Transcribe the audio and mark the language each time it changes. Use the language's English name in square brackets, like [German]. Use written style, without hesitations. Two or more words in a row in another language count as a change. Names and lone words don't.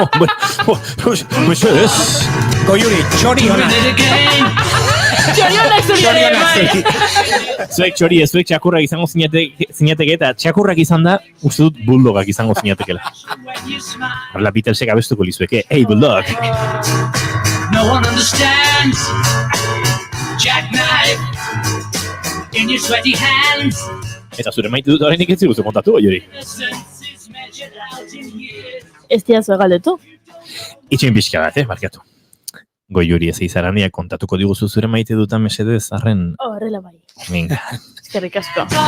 [Basque] Ez. Goiuri, txori hona. Txori honak zuri, Mai. Zuek txakurrak izango zinateke, eta txakurrak izan da, uste dut bulldogak izango zinatekela. Horrela Beatlesek abestuko lizueke, hey bulldog. [English] No one understands Jackknife in your sweaty hands. [Basque] Eta zure maite dut horrenik ez ziguzu kontatu, Goiuri. Ez diazu egaldetu. Itxen pixka bat, barkatu. Goiuri ez izarania kontatuko diguzu zure maite dutan mesedez, arren... Horrela bai. Minga. Eskerrik asko.